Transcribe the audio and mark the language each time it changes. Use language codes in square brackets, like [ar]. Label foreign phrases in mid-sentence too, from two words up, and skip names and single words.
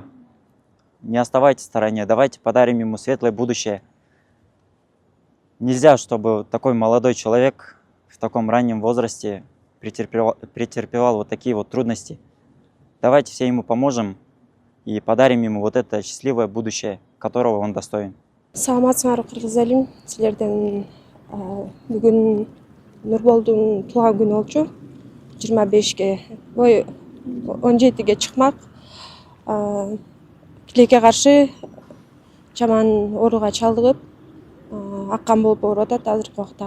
[ru] Не оставайтесь в стороне. Давайте подарим ему светлое будущее. Нельзя, чтобы такой молодой человек в таком раннем возрасте претерпевал вот такие вот трудности. Давайте все ему поможем и подарим ему вот это счастливое будущее, которого он достоин. [ky] Саламатсыңар кыргыз элим, силерден бүгүн Нурболдун туулган күнү болчу. 25-ге, 17-ге чыкмак. Тилекке каршы жаман ооруга чалдыгып, аккан болуп ооруп атат азыркы убакта.